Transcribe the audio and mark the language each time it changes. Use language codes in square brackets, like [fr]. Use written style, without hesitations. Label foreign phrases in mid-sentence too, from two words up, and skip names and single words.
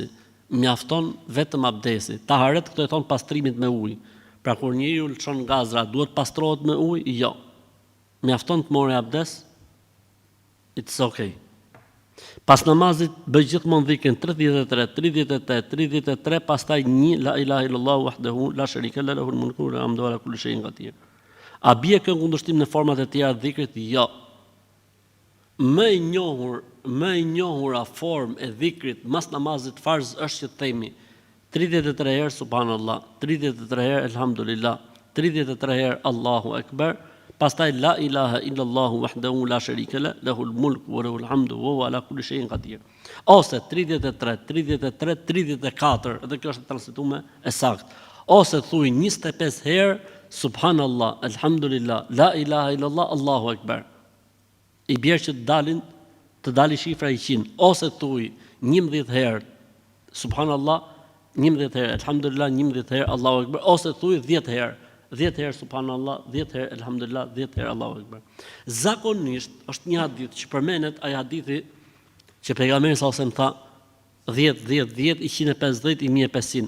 [sq] Mjafton vetëm abdesi. Taharet këto e thon pastrimit me ujë. Pra kur njeriu lçon gazra, duhet pastrohet me ujë? Jo. Mjafton të morë abdes? [en] It's okay. [sq] Pas namazit bëj gjithmonë dhikrin 33, pastaj 1 [ar] لا إله إلا الله وحده لا شريك له له الملك والحمد على كل شيء قدير. [sq] A bie kë kundërshtim në format e tjera të dhikrit? Jo. Më e njohura formë e dhikrit mas namazit farz është që të themi 33 herë subhanallah, 33 herë elhamdulillah, 33 herë [ar] الله أكبر, [sq] pastaj [ar] لا إله إلا الله وحده لا شريك له له الملك وله الحمد وهو على كل شيء قدير. [sq] Ose 33, 34, edhe kjo është transmetuar e saktë. Ose thuj 25 herë subhanallah, elhamdulillah, [ar] لا إله إلا الله، الله أكبر. [sq] I bjerë që të dali shifra 100, ose thuj 11 herë subhanallah, 11 herë elhamdulillah, 11 herë [ar] الله أكبر, [sq] ose thuj 10 herë subhanallah, 10 herë elhamdulillah, 10 herë [ar] الله أكبر. [sq] Zakonisht është një hadith që përmenet, ai hadithi që pejgamberi [ar] صلى الله عليه وسلم [sq] tha 10, 150, 1500.